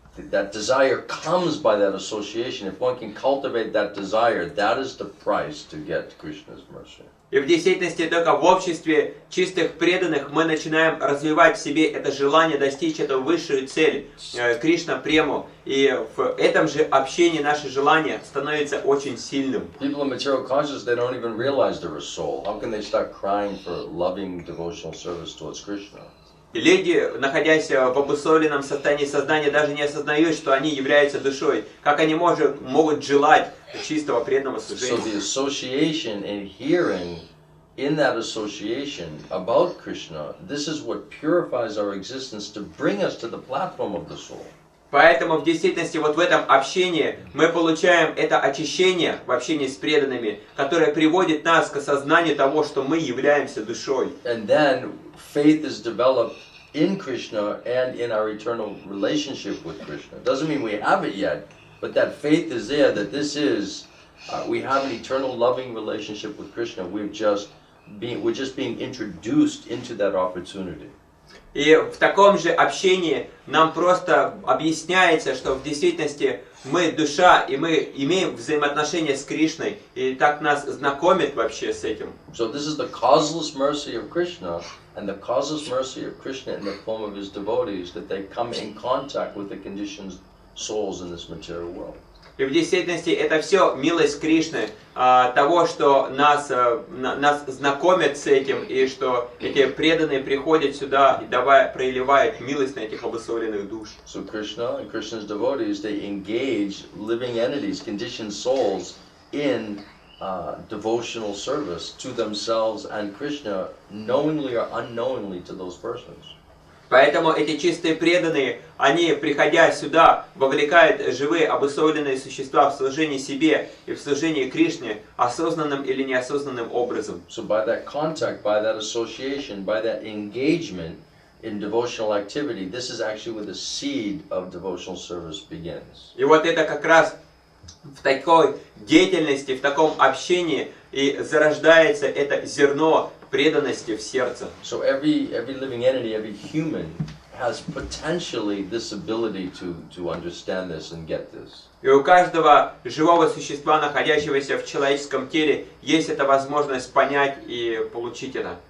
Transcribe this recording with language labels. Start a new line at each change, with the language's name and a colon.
English: that desire comes by that association. If one can cultivate that desire, that is the price to get Krishna's mercy.
Russian: И в действительности только в обществе чистых преданных мы начинаем развивать в себе это желание достичь эту высшую цель, Кришна-прему. И в этом же общении наше желание становится очень сильным.
English: People in material consciousness, they don't even realize they're a soul. How can they start crying for loving devotional service towards Krishna?
Russian: И люди, находясь в обусловленном состоянии сознания, даже не осознают, что они являются душой. Как они могут желать чистого преданного служения?
English: So the association and hearing in that association about Krishna, this is what purifies our existence to bring us to the platform of the soul.
Russian: Поэтому в действительности вот в этом общении мы получаем это очищение в общении с преданными, которое приводит нас к осознанию того, что мы являемся душой.
English: And then faith is developed in Krishna and in our eternal relationship with Krishna. It doesn't mean we have it yet, but that faith is there, that this is, we have an eternal loving relationship with Krishna. We're just being introduced into that opportunity.
Russian: И в таком же общении нам просто объясняется, что в действительности мы душа, и мы имеем взаимоотношения с Кришной, и так нас знакомит вообще с этим.
English: So this is the causeless mercy of Krishna, and the causeless mercy of Krishna in the form of his devotees, that they come in contact with the conditioned souls in this material world.
Russian: И в действительности это все милость Кришны, того, что нас знакомят с этим, и что эти преданные приходят сюда и проливают милость на этих обусловленных душ.
English: So Krishna and Krishna's devotees, they engage living entities, conditioned souls, in devotional service to themselves and Krishna, knowingly or unknowingly to those persons.
Russian: Поэтому эти чистые преданные, они, приходя сюда, вовлекают живые обусловленные существа в служение себе и в служение Кришне осознанным или неосознанным образом.
English: So by that contact, by that association, by that engagement in devotional activity, this is actually where the seed of devotional service begins.
Russian: И вот это как раз в такой деятельности, в таком общении и зарождается это зерно преданности в сердце.
English: So every living entity, every human has potentially this ability to understand this and get this.
Russian: И у каждого живого существа, находящегося в человеческом теле, есть эта возможность понять и получить это.